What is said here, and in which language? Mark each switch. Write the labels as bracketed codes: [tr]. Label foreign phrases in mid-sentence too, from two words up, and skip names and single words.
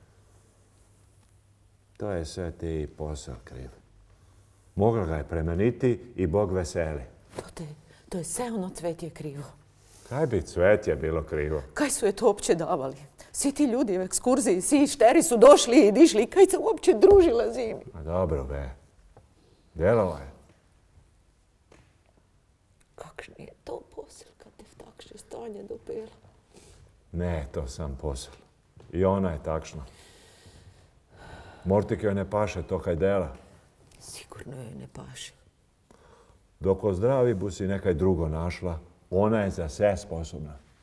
[hr] To je sve ti posao kriv. Mogla ga je premeniti i Bog veseli. To je sve ono Cvetje krivo. Kaj bi Cvetje bilo krivo? Kaj su je to uopće davali? Svi ti ljudi u ekskurziji, svi šteri su došli i dišli. Kaj se uopće družila zimi? A dobro be. Djelala je. Kakšni je to posel kad te v takše stanje dopela? Ne, to sam posel. I ona je takšna. Mortik joj ne paše to kaj dela. Sigurno joj ne paše. Dok ozdravi bu si nekaj drugo našla, ona je za sve sposobna.